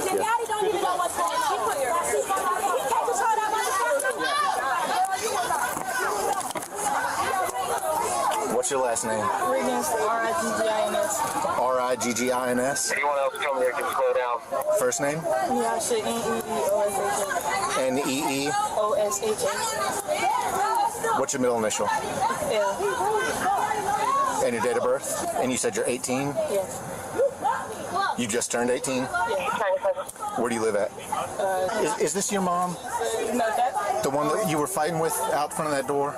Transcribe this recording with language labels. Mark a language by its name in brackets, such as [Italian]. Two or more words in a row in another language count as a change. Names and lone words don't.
[English] What's your last name? Riggins, R-I-G-G-I-N-S. R-I-G-G-I-N-S. Anyone else come here can slow down. First name? Yeah, shit, N-E-E-O-S-H-A. N-E-E. O-S-H-A. What's your middle initial? L. And your date of birth? And you said you're 18? Yes. You just turned 18? Yeah. Where do you live at? Is this your mom? No, that. The one that you were fighting with out front of that door?